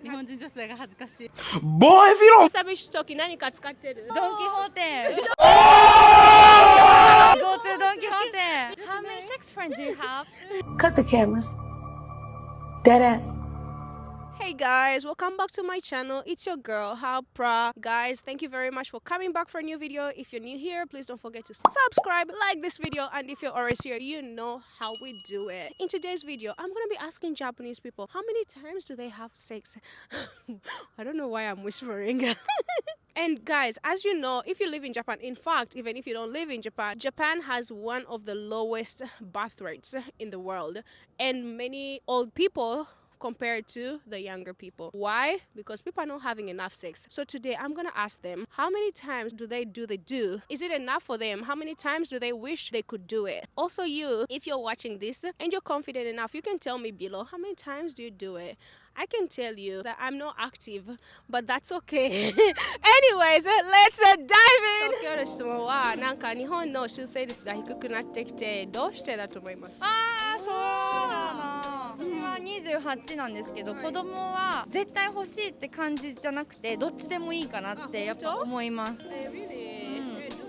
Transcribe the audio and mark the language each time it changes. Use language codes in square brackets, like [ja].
[ja] 日本人女性が恥ずかしい。 [en] Boy, if you don't. [ja] 寂しい時何か使ってる？ドンキホーテ。 [en] Go to ドンキホーテ。 How many sex friends do you have? Cut the cameras. Dead ass. Hey guys, welcome back to my channel. It's your girl Harriethapra. Guys, thank you very much for coming back for a new video. If you're new here, please don't forget to subscribe, like this video, and if you're already here, you know how we do it. In today's video, I'm gonna be asking Japanese people, how many times do they have sex? I don't know why I'm whispering. And guys, as you know, if you live in Japan, in fact, even if you don't live in Japan, Japan has one of the lowest birth rates in the world, and many old people compared to the younger people. Why? Because people are not having enough sex. So today I'm gonna ask them, how many times do they do? Is it enough for them? How many times do they wish they could do it? Also you, if you're watching this and you're confident enough, you can tell me below, how many times do you do it? I can tell you that I'm not active, but that's okay. Anyways, let's dive in! [ja] 今日の質問は、なんか日本の出生率が低くなってきて、どうしてだと思いますか？そうだな。自分は28なんですけど、子供は絶対欲しいって感じじゃなくて、どっちでもいいかなってやっぱ思います。